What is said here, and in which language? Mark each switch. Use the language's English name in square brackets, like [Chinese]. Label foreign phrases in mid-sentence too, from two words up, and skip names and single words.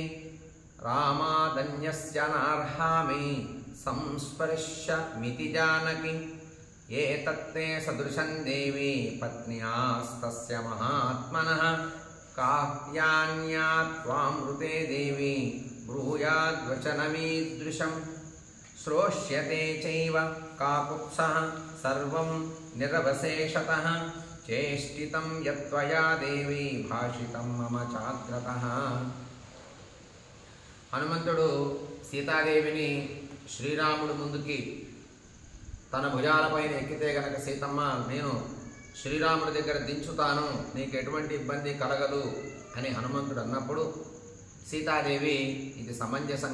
[Sanskrit] रामादन्यस्य नार्हामि संस्पर्शमिति जानकि एतत्ते सदृशं देवी पत्न्यास्तस्य महात्मनः काह्यान्या त्वामृते देवी ब्रूयाद्वचनमीदृशं श्रोष्यते चैव काकुत्सः सर्वं निरवशेषतः चेष्टितं यत्त्वया देवी भाषितं मम चाग्रतः। [Telugu] హనుమంతుడు సీతాదేవిని శ్రీరాముడు ముందుకి తన భుజాలపైన ఎక్కితే గనక సీతమ్మ నేను శ్రీరాముడి దగ్గర దించుతాను, నీకు ఎటువంటి ఇబ్బంది కలగదు అని హనుమంతుడు అన్నప్పుడు సీతాదేవి ఇది సమంజసం